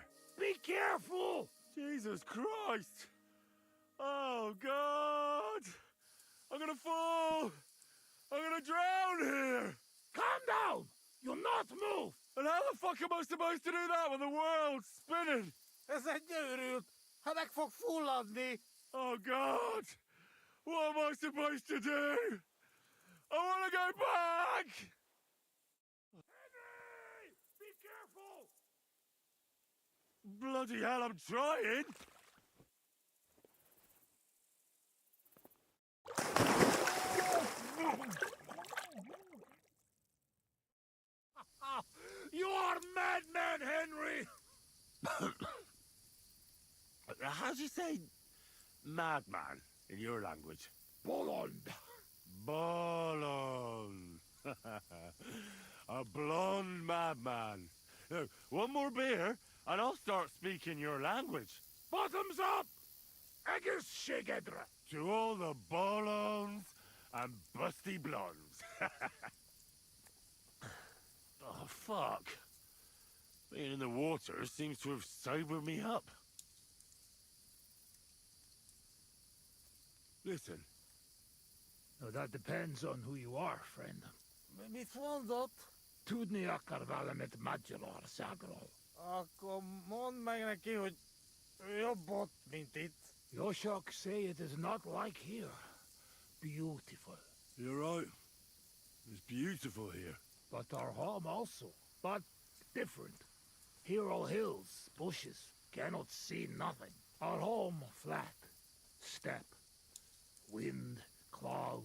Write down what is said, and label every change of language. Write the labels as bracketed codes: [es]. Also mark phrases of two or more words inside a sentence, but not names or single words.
[en] Be careful! Jesus Christ! Oh, God! I'm gonna fall! I'm gonna drown here! Calm down! You'll not move! And how the fuck am I supposed to do that when the world's spinning? [hu] Ez egy őrült! Ha meg fog fulladni! [en] Oh, God! What am I supposed to do? I wanna go back! Henry! Be careful! Bloody hell, I'm trying! You are madman, Henry! How do you say madman in your language? [hu] Bolond. [en] Bolond. A blonde madman. Now, one more beer, and I'll start speaking your language. Bottoms up! Eggers Shigedra. To all the bolons and busty blondes. Oh, fuck. Being in the water seems to have sobered me up. Listen. Now that depends on who you are, friend. [hu] Mit mondott? Tudni akar valamit Magyarországról. Sagról. Akkor mondd meg neki, hogy jobb ott, mint itt. [en] Yoshok say it is not like here. Beautiful. You're right. It's beautiful here. But our home also. But different. Here all hills, bushes, cannot see nothing. Our home flat. Steppe. Wind, cloud.